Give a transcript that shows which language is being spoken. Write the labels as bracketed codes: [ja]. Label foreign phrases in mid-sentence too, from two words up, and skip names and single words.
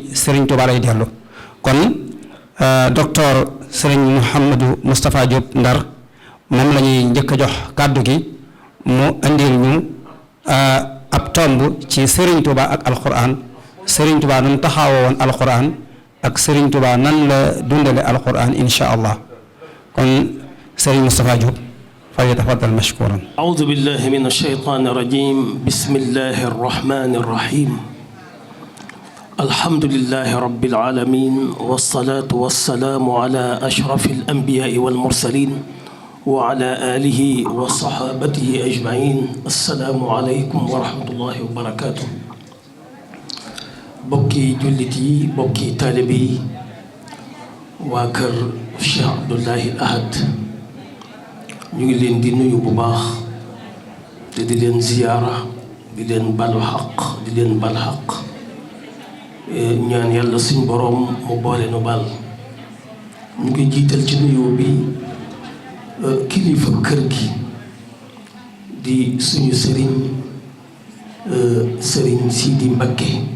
[wo] sëriñ Tuubaa lay dellu kon docteur sëriñ Mouhamadou Moustapha Diop Ndar moom la ñuy njëkk a jox kàddu gi mu indil ñu ab tomb ci sëriñ Tuubaa ak alquran sëriñ Tuubaa nan taxawoo woon alquran ak sëriñ Tuubaa nan la dundale alquran [ar] إن شاء الله [wo] kon sëriñ Moustapha Diop [ar] فليتفضل مشكورا. أعوذ بالله من الشيطان الرجيم بسم الله الرحمن الرحيم الحمد لله رب العالمين والصلاة والسلام على أشرف الأنبياء والمرسلين وعلى آله وصحابته أجمعين السلام عليكم ورحمة الله وبركاته [wo] بوكي جلتي بوكي طالبي واكر الشيخ عبد الله الأحد ñu ngi leen di nuyu bu baax te di leen ziyaara di leen balu xaq di leen bal xaq ñaan yàlla suñ boroom mu boole nu bal ñu ngi jiital ci nuyu bi kilifa kër gi di suñu sëriñ sëriñ Sidi Mbakke